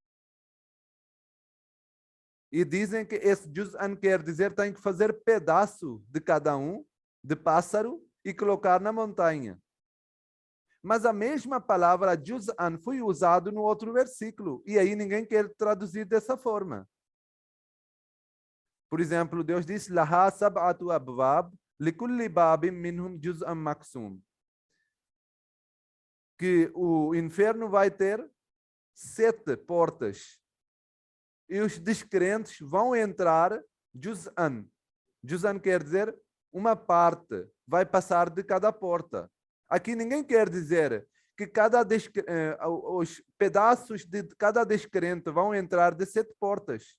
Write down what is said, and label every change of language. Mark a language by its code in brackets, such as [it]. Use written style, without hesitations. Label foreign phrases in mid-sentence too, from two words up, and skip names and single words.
[pt] E dizem que esse juz'an quer dizer tem que fazer pedaço de cada um, de pássaro, e colocar na montanha. Mas a mesma palavra juz'an foi usado no outro versículo, e aí ninguém quer traduzir dessa forma. Por exemplo, Deus diz: [ar] لها سبعة أبواب لكل باب منهم جزء مقسوم. [pt] Que o inferno vai ter 7 portas. E os descrentes vão entrar juz'an. Juz'an quer dizer uma parte, vai passar de cada porta. Aqui ninguém quer dizer que os pedaços de cada descrente vão entrar de 7 portas.